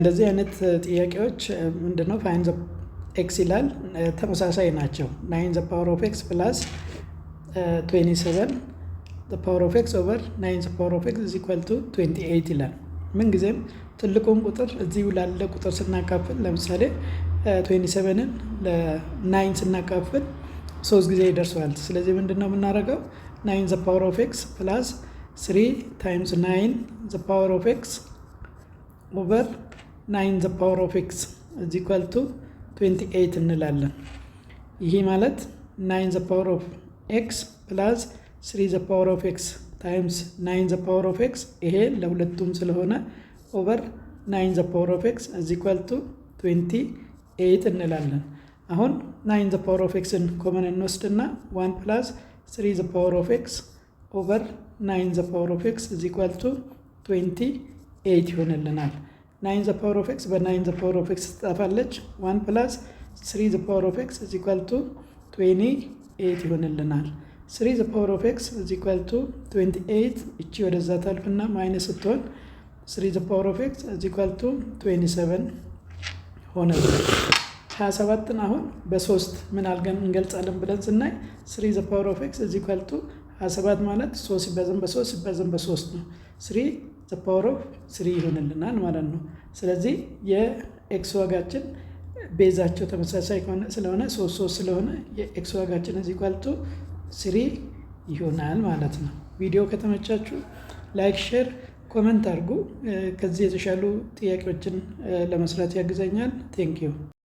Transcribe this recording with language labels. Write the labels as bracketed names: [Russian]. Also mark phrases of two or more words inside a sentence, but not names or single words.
[Amharic] እንደዚህ አይነት ጥያቄዎች ምንድነው [English] find the x [Amharic] ይላል ተመሳሳይ ናቸው [English] 9 the power of x plus 27 the power of x over 9 the power of x is equal to 28 [Amharic] ይላል። ምን ጊዜም ትልቁን ቁጥር እዚሁ ላለ ቁጥር ስናካፍል ለምሳሌ 27ን ለ9 ስናካፍል 3 ጊዜ ይደርሳል። ስለዚህ ምንድነው የምናደርገው [English] 9 the power of x plus 3 times 9 the power of x over 9 the power of x is equal to 28 [Amharic] እንላለን። ይሄ ማለት [English] 9 the power of x plus 3 the power of x times 9 the power of x [Amharic] ይሄ ለሁለቱም ስለሆነ [English] over 9 the power of x is equal to 28 [Amharic] እንላለን። አሁን [English] 9 the power of x [Amharic] ን ኮመን እንወስድና [English] 1 plus 3 the power of x over 9 the power of x is equal to 28 ይሆንልናል። 9 the power of x በ9 the power of x ትጠፋለች 1 plus 3 the power of x is equal to 28 ይሆንልናል። 3 the power of x is equal to 28 [Amharic] እቺ ወደዛ ታልፍና ማይነስ ስትሆን [English] 3 the power of x is equal to 27 [Amharic] ሆነልናል። 27ን አሁን በ3 ምን አድርገን እንገልጻለን ብለን ስናይ [English] 3 the power of x is equal to 27 [Amharic] ማለት 3 ሲባዛም በ3 ሲባዛም በ3 ነው [English] 3 the power of 3 [Amharic] ይሆንልናል ማለት ነው። ስለዚህ የኤክስ ዋጋችን ቤዛቸው ተመሳሳይ ስለሆነ 3 ስለሆነ የኤክስ ዋጋችን እዚህ ኳልቱ 3 ይሆናል ማለት ነው። ቪዲዮ ከተመቻችሁ ላይክ፣ ሼር፣ ኮሜንት አድርጉ። ከዚህ የተሻሉ ጥያቄዎችን ለመስራት ያግዘኛል። [English] thank you